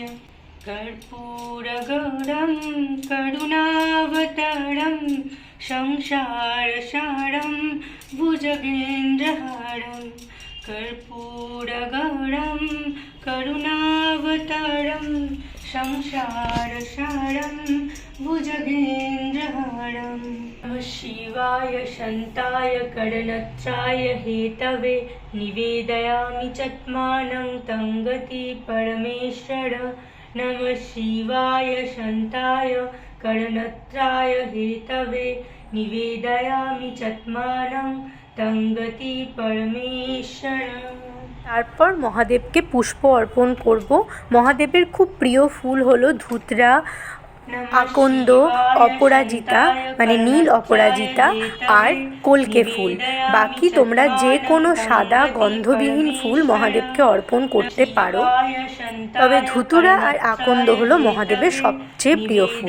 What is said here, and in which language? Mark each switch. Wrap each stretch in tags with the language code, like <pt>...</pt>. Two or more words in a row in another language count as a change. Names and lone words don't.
<sa>কর্পূর গৌরম করুণাবতারম সংসার সারম ভুজগেন্দ্রহারম। কর্পূর গৌরম করুণাবতারম संसारसारं भुजगेन्द्रहारं नमः शिवाय शान्ताय करणत्राय हेतवे निवेदयामि चत्मानं तं गति परमेश्वर नमः शिवाय शान्ताय करणत्राय हेतवे निवेदयामि चत्मानं तं गति परमेश्वर।</sa> <bn>তারপর মহাদেবকে পুষ্প অর্পণ করব। মহাদেবের খুব প্রিয় ফুল হলো ধুতরা, আকন্দ, অপরাজিতা মানে নীল অপরাজিতা আর কলকে ফুল। বাকি তোমরা যে কোনো সাদা গন্ধবিহীন ফুল মহাদেবকে অর্পণ করতে পারো, তবে ধুতুরা আর আকন্দ হলো মহাদেবের সবচেয়ে প্রিয় ফুল।</bn>